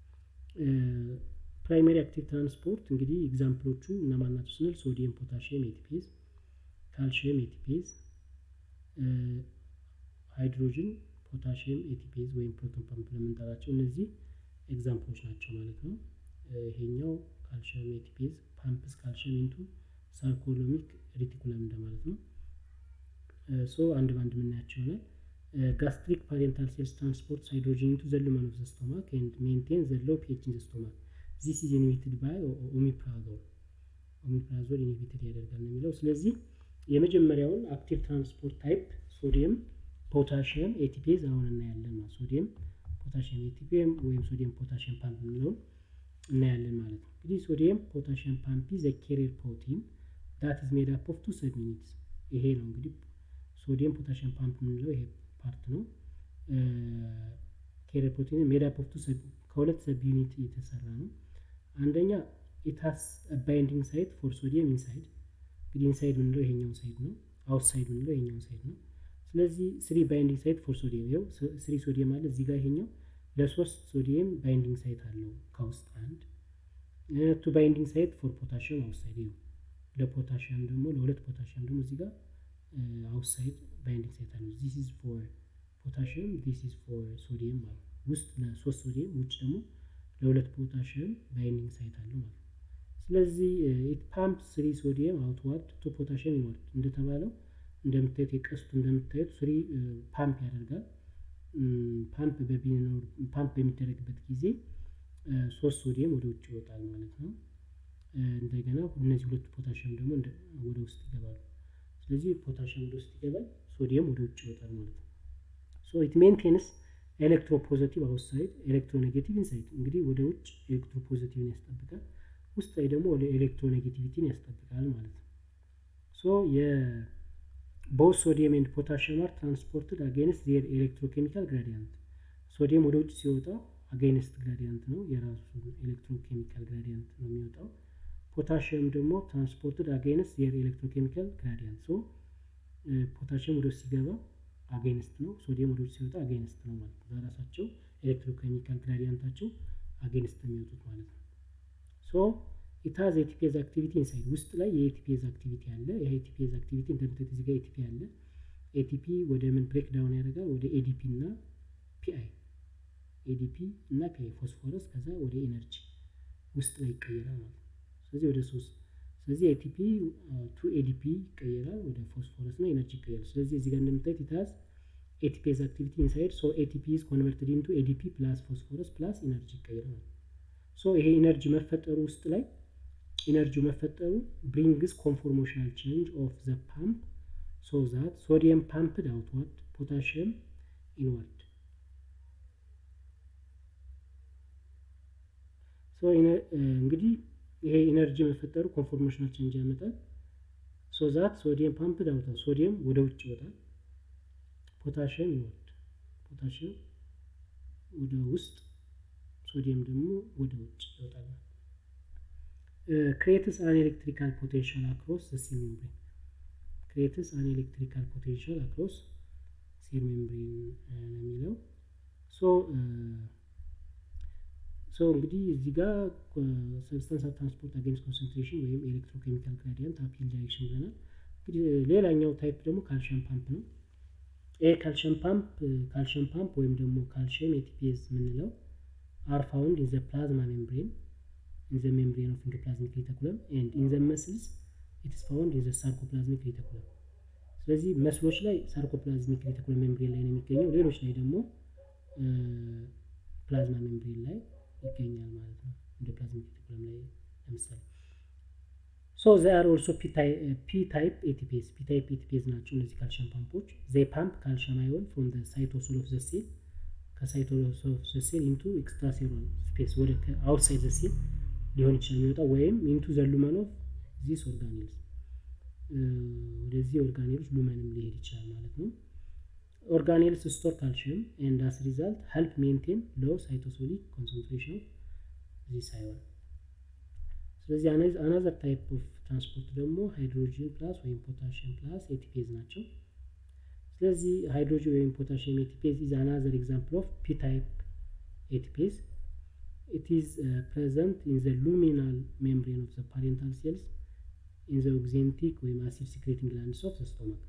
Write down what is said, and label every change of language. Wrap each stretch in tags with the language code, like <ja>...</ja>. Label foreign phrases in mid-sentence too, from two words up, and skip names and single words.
<en>primary active transport</en> <am>እንግዲህ ኤግዛምፕሎቹ እነማን ናቸው ስንል</am> <en>sodium, potassium ATPase, calcium ATPase, hydrogen፣ potassium ATPase</en> <am>ወይም</am> <en>proton pump</en> <am>ለምንጠራቸው እነዚህ ኤግዛምፕሎች ናቸው ማለት ነው። ይሄኛው</am> <en>calcium ATPase pumps calcium into sarcolomic reticulum</en> <am>እንደማለት ነው። ሶ አንድ ባንድ የምናያቸው ይሆናል።</am> <en>gastric parental cells transports hydrogen into the lumen of the stomach and maintains the low pH in the stomach. This is inhibited by omeprazole inhibited</en> <am>ያደርጋል ነው የሚለው። ስለዚህ የመጀመሪያውን</am> <en>active transport type sodium potassium ATPase</en> <am>አሁን እናያለን ማለት</am> <en>sodium potassium ATPase</en> <am>ወይም</am> <en>sodium potassium pump</en> <am>የሚለውን እናያለን ማለት ነው። እንግዲህ</am> <en>sodium potassium pump is a carrier protein that is made up of two subunits።</en> <am>ይሄ ነው እንግዲህ</am> <en>sodium potassium pump</en> <am>የምንለው ይሄ ፓርት ነው።</am> <en>carrier protein made up of</en> <am>ከሁለት subunit የተሰራ ነው። አንደኛ</am> <en>it has a binding site for sodium inside።</en> <am>እንግዲህ inside ምንለው ይሄኛው ሳይድ ነው፣ outside ምንለው ይሄኛው ሳይድ ነው። ስለዚህ</am> <en>3 binding site for sodium</en> <am>ይሄው 3 ሶዲየም አለ እዚህ ጋር ይሄኛው ለሶስት ሶዲየም</am> <en>binding site</en> <am>አለው ከውስጥ አንድ።</am> <en>2 binding site for</en> <am>ፖታሺየም outside ይሄው ለፖታሺየም ደግሞ ለሁለት ፖታሺየም ደግሞ እዚህ ጋር outside</am> <en>binding site</en> <am>አለው።</am> <en>this is for potassium, this is for sodium</en> <am>ማለት ውስጥ ለ3 ሶዲየም ውጭ ደግሞ ለ2 ፖታሺየም</am> <en>binding site</en> <am>አለው ማለት ነው። ስለዚህ</am> <en>it pumps 3 sodium outward to potassium inward</en> <am>እንደተባለው እንደምታዩት የቀስቱ እንደምታዩት 3 ፓምፕ ያደርጋል። ፓምፕ በሚደረግበት ጊዜ 3 ሶዲየም ወደ ውጭ ይወጣል ማለት ነው። እንደገና እነዚህ ሁለት ፖታሺየም ደግሞ ወደ ውስጥ ይገባሉ። ስለዚህ ፖታሺየም ወደ ውስጥ ይገባል፣ ሶዲየም ወደ ውጭ ይወጣል ማለት ነው።</am> <en>so it maintains electropositive outside electronegative inside</en> <am>እንግዲህ ወደ ውጭ ኤሌክትሮፖዚቲቭን ያስጠብቃል፣ ውስጥ ላይ ደግሞ ኤሌክትሮኔጌቲቪቲን ያስጠብቃል ማለት ነው።</am> <en>so both sodium and potassium are transported against their electrochemical gradient</en> <am>ሶዲየም ወደ ውጭ ሲወጣ</am> <en>against gradient</en> <am>ነው፣ የራሱ</am> <en>electrochemical gradient</en> <am>ነው የሚወጣው። ፖታሺየም ደግሞ</am> <en>transported against their electrochemical gradient so</en> <am>ፖታሺየም ወደ ውስጥ ሲገባ against ነው፣ ሶዲየም ወደ ውጭ ሲወጣ against ነው ማለት ነው። በራሳቸው</am> <en>electrochemical gradient</en> <am>አቸው against ነው የሚወጡት ማለት ነው።</am> <en>so it has ATPase activity inside</en> <am>ውስጥ ላይ የ</am> <en>ATPase activity</en> <am>አለ። የ</am> <en>ATPase activity</en> <am>እንደምታዩት እዚህ ጋር ATP አለ። ATP ወደ ምን</am> <en>break down</en> <am>ያደርጋል? ወደ ADP እና PI ADP እና PI ፎስፎረስ ከዛ ወደ ኤነርጂ ውስጥ ላይ ይቀየራል ማለት ነው። ስለዚህ ወደ 3 ስለዚህ</am> <en>ATP to ADP</en> <am>ይቀየራል፣ ወደ ፎስፎረስ እና ኤነርጂ ይቀየራል። ስለዚህ እዚህ ጋር እንደምታዩት</am> <en>it has ATPase activity inside so ATP is converted into ADP plus phosphorus plus energy</en> <am>ይቀየራል። so ይሄ ኤነርጂ መፈጠሩ ውስጥ ላይ ኤነርጂው መፈጠሩ</am> <en>brings conformational change of the pump so that sodium pumped outward, potassium inward.</en> <am>so እንግዲህ ይሄ ኤነርጂ መፈጠሩ</am> <en>conformational change</en> <am>ያመጣል</am> <en>so that sodium pumped outward,</en> <am>ሶዲየም ወደ ውጭ ይወጣል፣</am> <en>potassium inward፣ potassium</en> <am>ወደ ውስጥ፣ ሶዲየም ደግሞ ወደ ውጭ ይወጣል።</am> <en>creates an electrical potential across the cell membrane creates an electrical potential across cell membrane</en> <am>ነው የሚለው</am> <en>so</en> <am>እንግዲህ እዚህ ጋር</am> <en>substance of transport against concentration ወይም electrochemical gradient uphill direction</en> <am>ብለናል። እንግዲህ ሌላኛው ታይፕ ደግሞ ካልሲየም ፓምፕ ነው። ካልሲየም ፓምፕ ወይም ደግሞ</am> <en>ካልሲየም ATPase</en> <am>የምንለው</am> <en>are found in the plasma membrane in the membrane of endoplasmic reticulum and in the muscles it is found in the sarcoplasmic reticulum</en> <am>ስለዚህ መስሎች ላይ</am> <en>sarcoplasmic reticulum membrane</en> <am>ላይ ነው የሚገኘው፣ ሌሎች ላይ ደግሞ</am> <en>plasma membrane</en> <am>ላይ ይገኛል ማለት ነው።</am> <en>endoplasmic reticulum</en> <am>ላይ ለምሳሌ</am> <en>so they are also p-type ATPase</en> <am>ናቸው እነዚህ ካልሲየም ፓምፖች።</am> <en>they pump calcium ion from the cytosol of the cell ከcytosol of the cell into extracellular space ወደ outside the cell</en> <am>ሊሆን ይችላል የሚወጣው</am> <en>ወይም into the lumen of these organelles</en> <am>ወደዚህ ኦርጋኔሎች ሉመንም ሊሄድ ይችላል ማለት ነው።</am> <en>organelles store calcium and as a result help maintain low cytosolic concentration of this ion ስለዚህ another type of transport ደግሞ hydrogen plus ወይም potassium plus ATPase</en> <am>ናቸው። ስለዚህ</am> <en>hydrogen ወይም potassium ATPase is another example of p-type ATPase. It is present in the luminal membrane of the parental cells in the oxyntic or acid secreting glands of the stomach.</en>